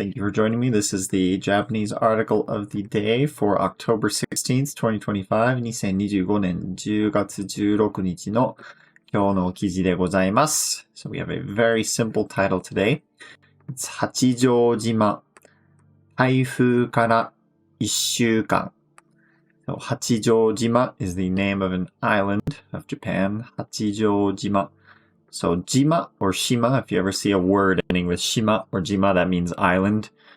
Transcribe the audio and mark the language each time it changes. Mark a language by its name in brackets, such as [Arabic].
[English] Thank you for joining me. This is the Japanese article of the day for October 16th, 2025. [Japanese] 2025年10月16日の今日の記事でございます。 [English] So we have a very simple title today. [Japanese] It's 八丈島。台風から1週間。 [English] So, Hachijo-jima is the name of an island of Japan. Hachijo-jima. So, jima or shima, if you ever see a word ending with shima or jima, that means island.